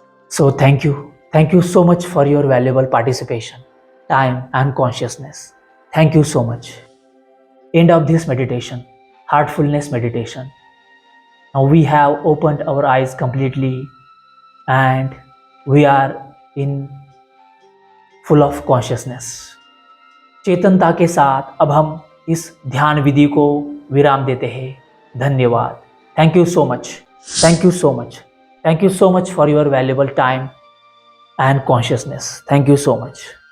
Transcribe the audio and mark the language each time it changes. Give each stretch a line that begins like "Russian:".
English: So thank you so much for your valuable participation, time and consciousness. Thank you so much. End of this meditation, heartfulness meditation. Now we have opened our eyes completely and we are in full of consciousness.
Hindi: चेतनता के साथ अब हम इस ध्यान विधि को विराम देते हैं।
English: धन्यवाद। Thank you so much. Thank you so much. Thank you so much for your valuable time and consciousness. Thank you so much.